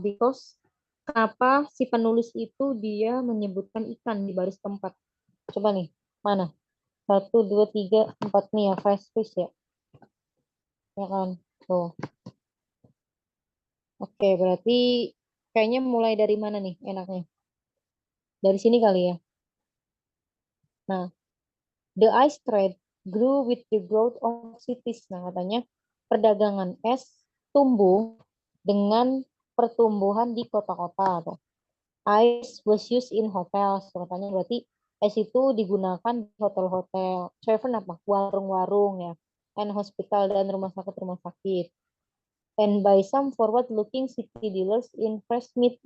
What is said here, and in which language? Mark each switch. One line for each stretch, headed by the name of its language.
Indonesian: Because kenapa si penulis itu dia menyebutkan ikan di baris keempat? Coba nih. Mana? 1, 2, 3, 4 nih ya. Fresh fish ya. Ya kan? Tuh. Oke, berarti kayaknya mulai dari mana nih enaknya? Dari sini kali ya.
English: Nah, the ice trade grew with the growth of cities.
Indonesian: Nah, katanya perdagangan es tumbuh dengan pertumbuhan di kota-kota.
English: Ice was used in hotels.
Indonesian: Katanya berarti es itu digunakan di hotel-hotel. Tavern apa? Warung-warung ya.
English: And hospital
Indonesian: dan rumah sakit-rumah sakit.
English: And by some forward-looking city dealers in fresh meat.